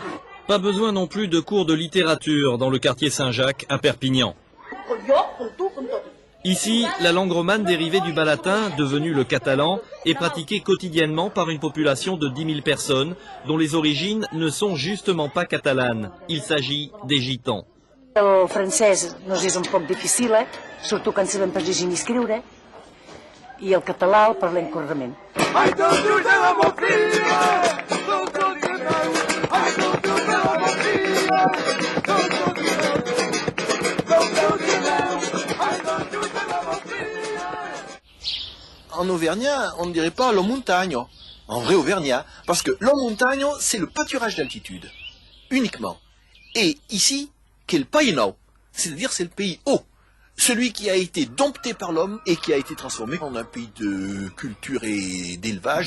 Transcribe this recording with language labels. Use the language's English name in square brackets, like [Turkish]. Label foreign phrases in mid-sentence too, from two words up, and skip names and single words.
[French] Pas besoin non plus de cours de littérature dans le quartier Saint-Jacques à Perpignan. Ici, la langue romane dérivée du bas latin, devenue le catalan, est pratiquée quotidiennement par une population de 10 000 personnes, dont les origines ne sont justement pas catalanes. Il s'agit des gitans. [Catalan] El francès nos és un poc difícil, surtout quan sabem pas llegir ni escriure, i el català el parlem correctament. [French] En auvergnat, on ne dirait pas [Occitan] lo montagno. [French] En vrai auvergnat, parce que [Occitan] lo montagno, [French] c'est le pâturage d'altitude, uniquement. Et ici, qu'est le païno, c'est-à-dire c'est le pays haut, celui qui a été dompté par l'homme et qui a été transformé en un pays de culture et d'élevage.